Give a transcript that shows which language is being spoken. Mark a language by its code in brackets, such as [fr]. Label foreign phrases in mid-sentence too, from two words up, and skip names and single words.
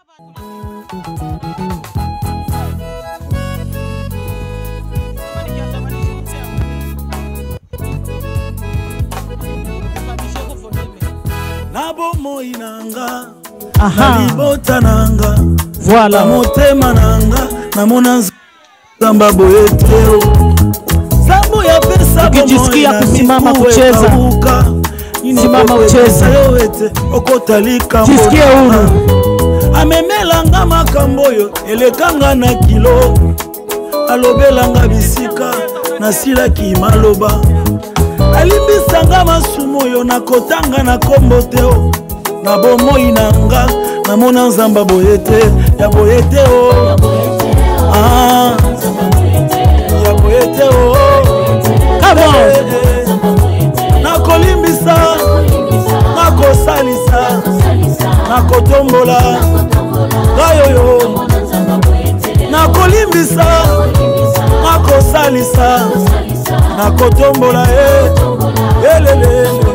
[ln] Nabo moinanga, nalibota nanga, voilà. Motema nanga, namona nzamba boyeteo. Sambo ya pesa [sw] ukijisikia kusimama kucheza, simama ucheze. Jisikie huru. [ln] Amemelanga makamboyo, elekanga na kilo. Alobelanga bisika, nasila kimaloba. Alimbisanga masumoyo, nakotanga na komboteo. Nabomo inanga, namona nzamba boyete, ya boyeteo. Ya boyeteo. [en] Come on. [ln] Nakolimbisa, nakosalisa, nakotombola, gayoyo. Nakolimbisa, nakosalisa, nakotombola, elele.